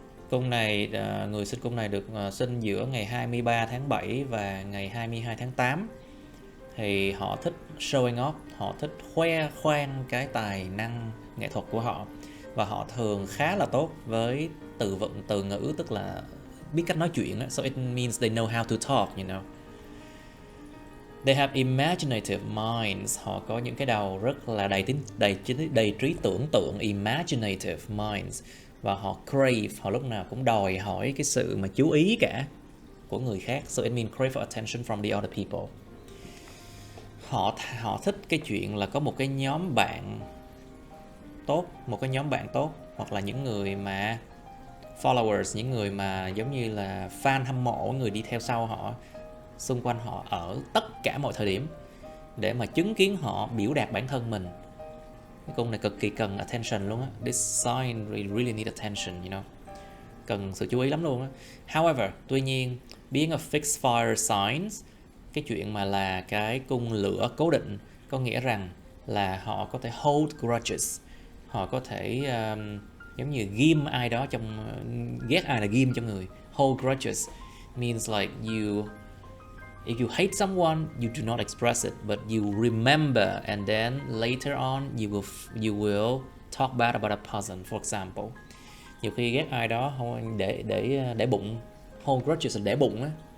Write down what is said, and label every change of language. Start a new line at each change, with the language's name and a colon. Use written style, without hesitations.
Vietnamese: Cung này, người sinh cung này được sinh giữa ngày 23 tháng 7 và ngày 22 tháng 8. Thì họ thích showing off, họ thích khoe khoang cái tài năng nghệ thuật của họ. Và họ thường khá là tốt với từ vựng, từ ngữ, tức là biết cách nói chuyện.
English: So it means they know how to talk, you know. They have imaginative minds.
Vietnamese: Họ có những cái đầu rất là đầy trí tưởng tượng,
English: imaginative minds.
Vietnamese: Và họ crave, họ lúc nào cũng đòi hỏi cái sự mà chú ý cả của người khác.
English: So it means crave for attention from the other people.
Vietnamese: Họ thích cái chuyện là có một cái nhóm bạn tốt, hoặc là những người mà followers, những người mà giống như là fan hâm mộ, người đi theo sau họ, xung quanh họ ở tất cả mọi thời điểm, để mà chứng kiến họ biểu đạt bản thân mình. Cái cung này cực kỳ cần attention luôn á.
English: This sign really need attention, you know.
Vietnamese: Cần sự chú ý lắm luôn á. However, tuy nhiên,
English: being a fixed fire signs,
Vietnamese: cái chuyện mà là cái cung lửa cố định, có nghĩa rằng là họ có thể
English: hold grudges.
Vietnamese: Họ có thể giống như ghim ai đó ghét ai là ghim trong người.
English: Hold grudges means like if you hate someone, you do not express it, but you remember, and then later on you will talk bad about a person, for example.
Vietnamese: Nhiều khi ghét ai đó để bụng,
English: hold grudges
Vietnamese: là để bụng á.